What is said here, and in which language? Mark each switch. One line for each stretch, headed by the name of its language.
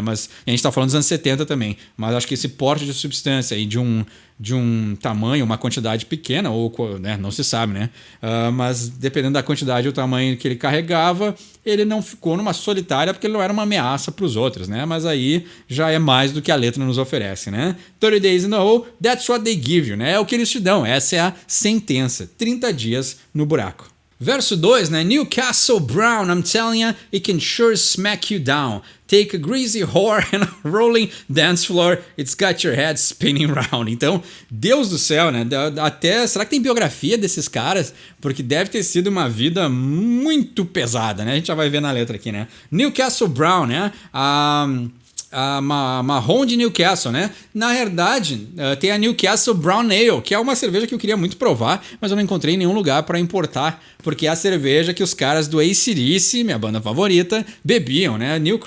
Portuguese: Mas a gente tá falando dos anos 70 também. Mas acho que esse porte de substância aí de um tamanho, uma quantidade pequena, ou né, não se sabe, né? Mas dependendo da quantidade e o tamanho que ele carregava, ele não ficou numa solitária porque ele não era uma ameaça para os outros, né? Mas aí já é mais do que a letra nos oferece, né?
English: 30 days in a hole, that's what they give you, né?
Portuguese: É o que eles te dão, essa é a sentença. 30 dias no buraco. Verso 2, né?
English: Newcastle Brown, I'm telling you, it can sure smack you down. Take a greasy whore and a rolling dance floor, it's got your head spinning round.
Portuguese: Então, Deus do céu, né? Até, será que tem biografia desses caras? Porque deve ter sido uma vida muito pesada, né? A gente já vai ver na letra aqui, né? Newcastle Brown, né? A marrom de Newcastle, né? Na verdade, tem a Newcastle Brown Ale, que é uma cerveja que eu queria muito provar, mas eu não encontrei em nenhum lugar para importar, porque é a cerveja que os caras do AC/DC, minha banda favorita, bebiam, né?